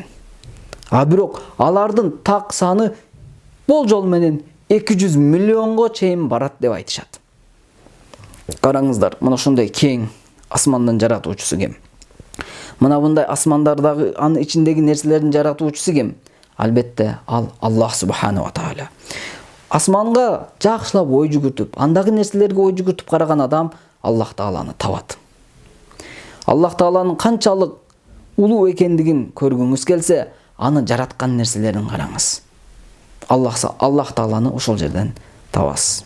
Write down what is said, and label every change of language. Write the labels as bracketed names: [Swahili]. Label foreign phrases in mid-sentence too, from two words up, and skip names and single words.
[Kyrgyz] А бирок алардын так саны болжол менен 200 миллионго чейин барат деп айтышат. Караңыздар, мына ушундай кең асмандын жаратуучусу ким? Мына мындай асмандардагы анын ичиндеги нерселердин жаратуучусу ким? Албетте ал Аллах [Arabic] سبحانه وتعالى. [Kyrgyz] Асманга жакшылап ой жүгүртүп, андагы нерселерге ой жүгүртүп караган адам Аллах Тааланы табат. Аллах Тааланын канчалык улуу экендигин көргүңүз келсе, аны жараткан нерселерин караңыз. Аллах Тааланы ошол жерден табасыз.